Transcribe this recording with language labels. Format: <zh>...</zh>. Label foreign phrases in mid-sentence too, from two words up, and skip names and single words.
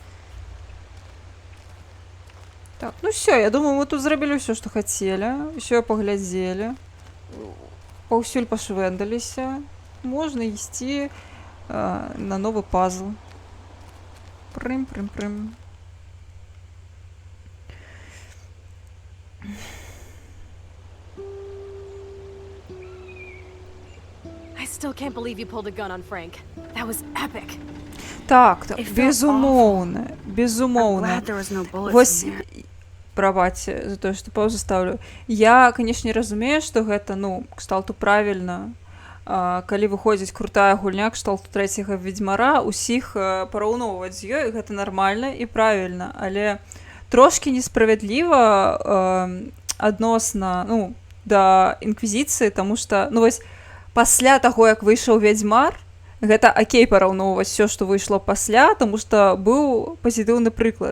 <be>Так, ну всё, я думаю, мы тут зрабілі ўсё, што хацелі, ўсё паглядзелі, паўсюль пашвэндаліся, можна ісці на новы пазл. Прым-прым-прым.</be> <en>I still can't believe you pulled a gun on Frank. That was epic.</en> <be>Так, безумоўна, безумоўна. Вось, прабачце за тое, што паўзу ставлю. Я, канешне, разумею, што гэта, ну, кшталту правільна. Калі выходзіць крутая гульня кшталту трэцяга Ведзьмара, усіх параўноўваць з ёй, гэта нармальна і правільна, але трошкі несправядліва адносна, ну, да інквізіцыі, таму што, ну, вось, пасля таго, як выйшаў Ведзьмар, гэта акей параўноўваць всё, што выйшло пасля, таму што быў пазітыўны прыклад.</be>